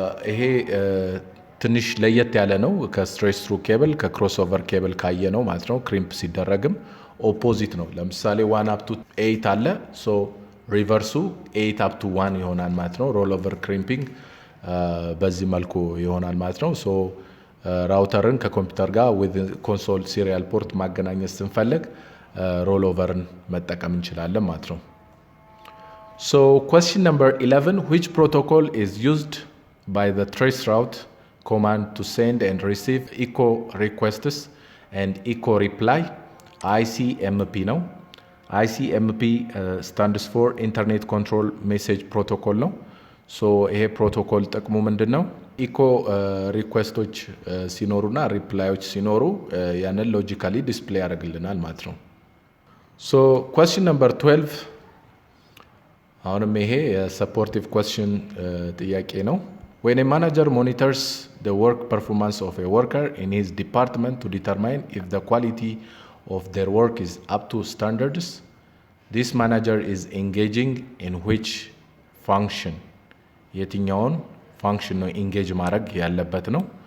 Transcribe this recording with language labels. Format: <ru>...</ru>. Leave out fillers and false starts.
<am>ይሄ ትንሽ ለየት ያለ ነው ከስትሬት ትሩ ኬብል ከክሮስኦቨር ኬብል ካየ ነው ማለት ነው። ክሪምፕ ሲደረግም ኦፖዚት ነው። ለምሳሌ 1 up to 8 አለ ሶ ሪቨርሱ 8 up to 1 ይሆናል ማለት ነው። ሮልኦቨር ክሪምፒንግ በዚህ መልኩ ይሆናል ማለት ነው። ሶ ራውተርን ከኮምፒውተር ጋር</am> <en>with console serial port</en> <am>ማገናኘት ስንፈልግ ሮልኦቨርን መጠቀም እንችላለን ማለት ነው።</am> <en>So question number 11 which protocol is used by the traceroute command to send and receive echo requests and echo reply? ICMP ነው። ICMP stands for Internet Control Message Protocol ነው።</en> <am>ሶ ይሄ ፕሮቶኮል ጥቅሙ ምንድን ነው? ኢኮ ሪኩዌስቶች ሲኖሩና ሪፕላዮች ሲኖሩ ያንን ሎጂካሊ ዲስፕሌይ ያደርግልናል ማለት ነው። ሶ</am> <en>question number 12</en> <am>አሁንም ይሄ የሰፖርቲቭ</am> <en>question ጥያቄ ነው። When a manager monitors the work performance of a worker in his department to determine if the quality of their work is up to standards, this manager is engaging in which function?</en> <am>የትኛውን ፋንክሽን ነው ኢንጌጅ ማድረግ ያለበት ነው?</am>